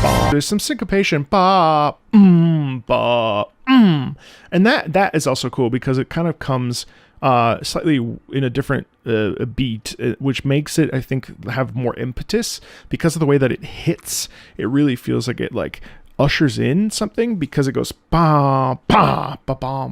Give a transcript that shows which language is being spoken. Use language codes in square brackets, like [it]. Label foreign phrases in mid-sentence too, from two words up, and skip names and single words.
[en] There's some syncopation, ba, ba, and that is also cool because it kind of comes slightly in a different beat, which makes it, I think, have more impetus because of the way that it hits. It really feels like it like ushers in something because it goes ba ba ba ba.